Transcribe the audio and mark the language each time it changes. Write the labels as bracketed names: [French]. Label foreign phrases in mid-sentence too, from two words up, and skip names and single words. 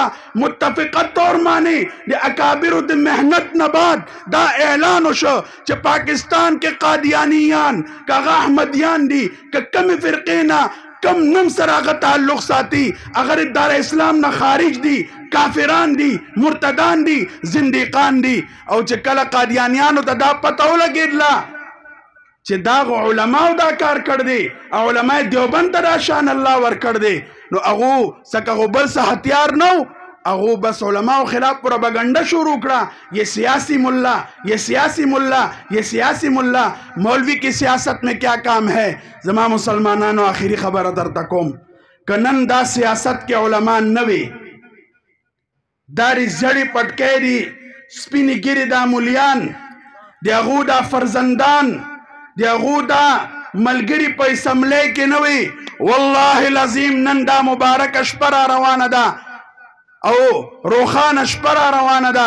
[Pashto] متفقه طور باندې د اکابر د مهنت نه بعد دا اعلان وشو چې پاکستان کې قادیانیان کاغه احمدیان دي که کم فرقینا کم نم سره هغه تعلق ساتي اگر دار اسلام نه خارج دي، کافران دي، مرتدان دي، زنديقان دي. او چې کله قادیانیانو ته دا پته ولګېدله چې دا علماو دا کار کړ دی او علماء دیوبند ته دا شان الله ورکړ دی، نو هغو څخه خو بل څه هتیار نه و، هغو بس علماو خلاف پروپاگنڈا شروع کړه. [Urdu] یہ سیاسی ملا، یہ سیاسی ملا، یہ سیاسی ملا. مولوی کی سیاست میں کیا کام ہے؟ [Pashto] زما مسلمانانو آخری خبر درته کوم که نن دا سیاست کې علما نه وي، دا زړې پټکی دي، سپینې ګیرې دا مولیان، د هغو دا فرزندان، د هغو دا ملګري په اسمبلی کې نه وي، والله العظیم نن دا مبارکه شپه را روانه ده او روخانه شپه را روانه ده.